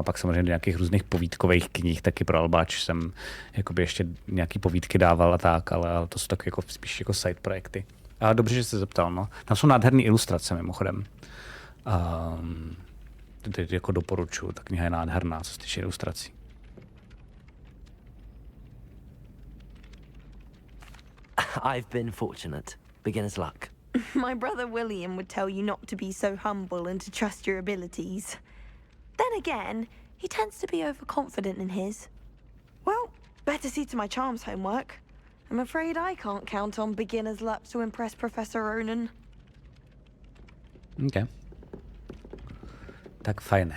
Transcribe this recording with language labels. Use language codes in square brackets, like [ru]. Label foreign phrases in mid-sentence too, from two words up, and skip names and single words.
[cs] Pak samozřejmě do nějakých různých povídkových knih, taky pro Albáč jsem jakoby ještě nějaký povídky dával a tak, ale to jsou taky jako spíš jako side projekty. A dobře, že jste zeptal, no. Tam jsou nádherné ilustrace, mimochodem. Teď jako doporučuji, ta kniha je nádherná, co se týče ilustrací. [en] I've been fortunate. Beginner's luck. My brother William would tell you not to be so humble and to trust your abilities. Then again, he tends to be overconfident in his. Well, better see to my charms homework. I'm afraid I can't count on beginner's luck to impress Professor Ronan. [cs] OK. Tak fajné.